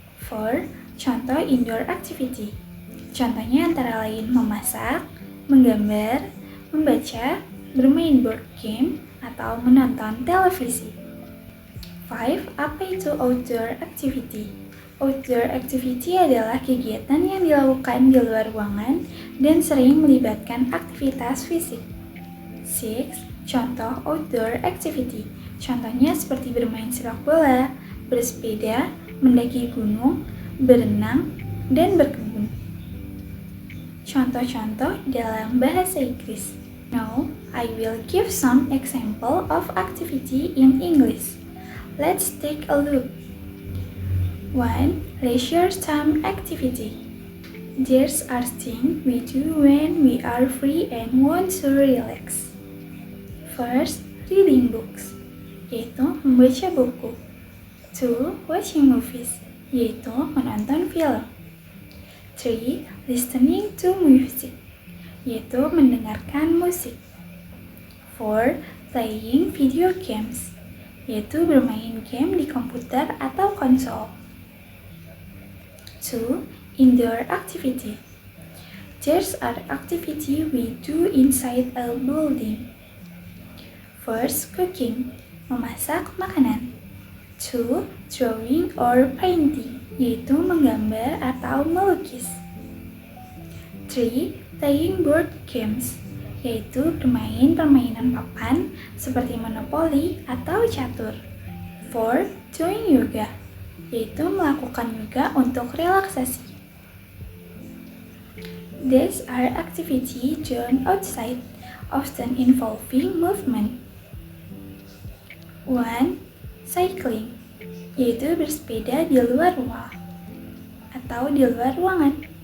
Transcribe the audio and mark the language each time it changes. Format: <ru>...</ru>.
<id>4. Contoh indoor activity. Contohnya antara lain memasak, menggambar, membaca, bermain board game, atau menonton televisi. 5. Apa itu outdoor activity? Outdoor activity adalah kegiatan yang dilakukan di luar ruangan dan sering melibatkan aktivitas fisik. 6. Contoh outdoor activity. Contohnya seperti bermain sepak bola, bersepeda, mendaki gunung, berenang, dan berkebun. Contoh-contoh dalam bahasa Inggris.</id> <en>Now, I will give some example of activity in English. Let's take a look. 1. Leisure time activity. These are things we do when we are free and want to relax. First, reading books,</en> <id>yaitu membaca buku.</id> <en>2. Watching movies,</en> <id>yaitu menonton film. 3.</id> <en>Listening to music,</en> <id>yaitu mendengarkan musik.</id> <en>4. Playing video games,</en> <id>yaitu bermain game di komputer atau konsol. 2.</id> <en>Indoor activity. These are activity we do inside a building. First, cooking,</en> <id>memasak makanan.</id> <en>2. Drawing or painting,</en> <id>yaitu menggambar atau melukis. 3.</id> <en>Playing board games,</en> <id>yaitu bermain permainan papan seperti Monopoly atau catur. 4.</id> <en>Doing yoga,</en> <id>yaitu melakukan yoga untuk relaksasi.</id> <en>These are activities done outside, often involving movement. 1. Cycling,</en> <id>yaitu bersepeda di luar rumah atau di luar ruangan.</id>